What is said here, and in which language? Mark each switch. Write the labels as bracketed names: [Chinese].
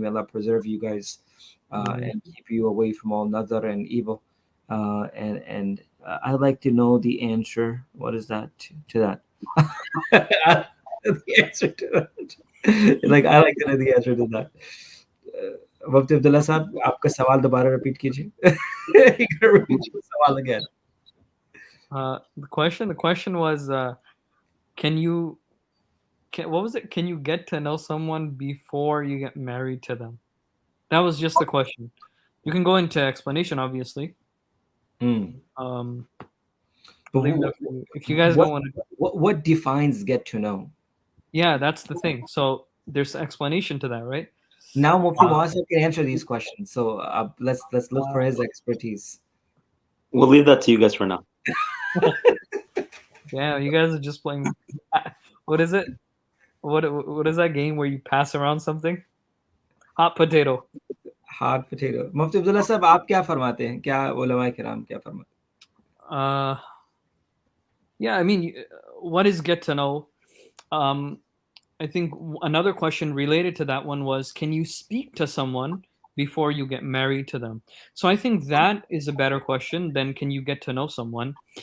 [English] May Allah preserve you guys and keep you away from all nadar and evil. And I'd like to know the answer. What is that to that? The answer to that. Like I like to know the answer to that. [Hindi] मुफ्ती अब्दुल्ला साहब आपका सवाल दोबारा repeat कीजिए. [English] You gotta repeat your सवाल again. The question was, what was it? Can you get to know someone before you get married to them? That was just the question. You can go into explanation, obviously. Um, But leave that for you. If you guys don't want to, what defines get to know? yeah, that's the thing. So there's explanation to that, right? Now Mufti Muasir can answer these questions. So let's look for his expertise. We'll leave that to you guys for now. Yeah, you guys are just playing. What is it? What is that game where you pass around something? Hot potato. Hard potato. [Hindi] मुफ्ती अब्दुल्ला साहब आप क्या फरमाते हैं? क्या उलमा किराम क्या फरमाते [English] Uh, yeah, I mean, what is get to know? I think another question related to that one was, can you speak to someone before you get married to them? So I think that is a better question than can you get to know someone.